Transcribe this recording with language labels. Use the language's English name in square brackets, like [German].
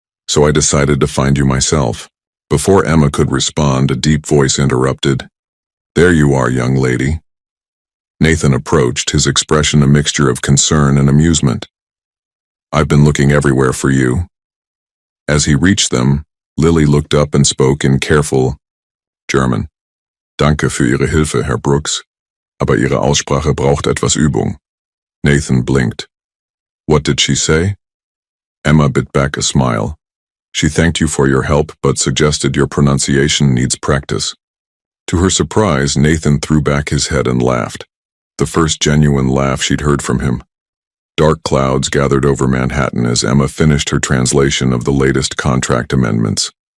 [English] So I decided to find you myself." Before Emma could respond, a deep voice interrupted. "There you are, young lady." Nathan approached, his expression a mixture of concern and amusement. "I've been looking everywhere for you." As he reached them, Lily looked up and spoke in careful German. [German] "Danke für Ihre Hilfe, Herr Brooks, aber Ihre Aussprache braucht etwas Übung." [English] Nathan blinked. What did she say? Emma bit back a smile. "She thanked you for your help, but suggested your pronunciation needs practice." To her surprise, Nathan threw back his head and laughed. The first genuine laugh she'd heard from him. Dark clouds gathered over Manhattan as Emma finished her translation of the latest contract amendments.